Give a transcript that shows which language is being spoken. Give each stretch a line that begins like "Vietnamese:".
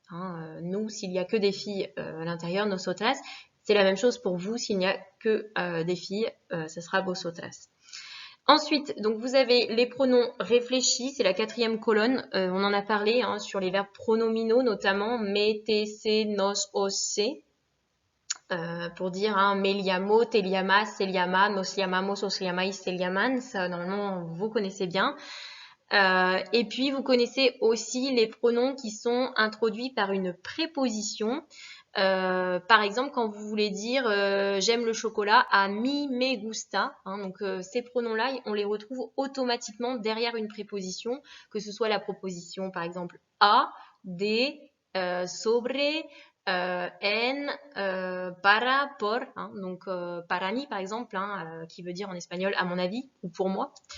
French: Hein, nous, s'il n'y a que des filles à l'intérieur, nosotras. C'est la même chose pour vous, s'il n'y a que des filles, ce sera vosotras. Ensuite, donc vous avez les pronoms réfléchis, c'est la 4e colonne. On en a parlé hein, sur les verbes pronominaux, notamment me, te, se, nos, os, se. Pour dire hein,
Spanish: me llamo, te llamas, se llama, nos llamamos, os llamáis, se llaman.
French: Ça, normalement, vous connaissez bien. Et puis, vous connaissez aussi les pronoms qui sont introduits par une préposition. Par exemple, quand vous voulez dire j'aime le chocolat,
Spanish: a mi me gusta,
French: hein, donc ces pronoms-là, on les retrouve automatiquement derrière une préposition, que ce soit la proposition par exemple a, de, sobre, en, para, por, hein, donc para mí par exemple, hein, qui veut dire en espagnol à mon avis ou pour moi.